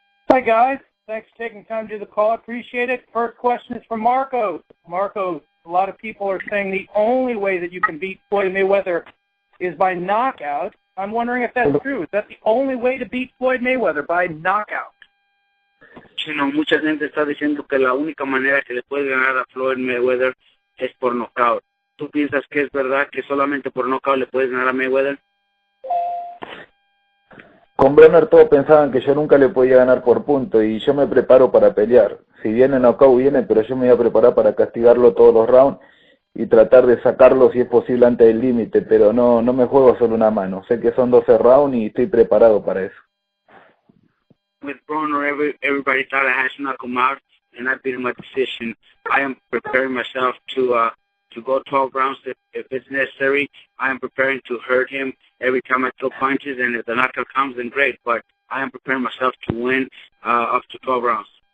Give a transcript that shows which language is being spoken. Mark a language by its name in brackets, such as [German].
[English] Hi guys, thanks for taking time to do the call. I appreciate it. First question is from Marcos. Marcos, a lot of people are saying the only way that you can beat Floyd Mayweather is by knockout. I'm wondering if that's true. Is that the only way to beat Floyd Mayweather, by knockout? [Spanish] Mucha gente está diciendo que la única manera que le puede ganar a Floyd Mayweather es por knockout. ¿Tú piensas que es verdad que solamente por nocaut le puedes ganar a Mayweather? Con Brenner todos pensaban que yo nunca le podía ganar por punto y yo me preparo para pelear. Si viene knockout viene, pero yo me voy a preparar para castigarlo todos los rounds y tratar de sacarlo si es posible antes del límite, pero no me juego solo una mano. Sé que son 12 rounds y estoy preparado para eso. [English] With Broner, everybody thought I had to knock him out, and I beat him by decision. I am preparing myself to go 12 rounds if it's necessary. I am preparing to hurt him every time I throw punches, and if the knockout comes, then great. But I am preparing myself to win up to 12 rounds.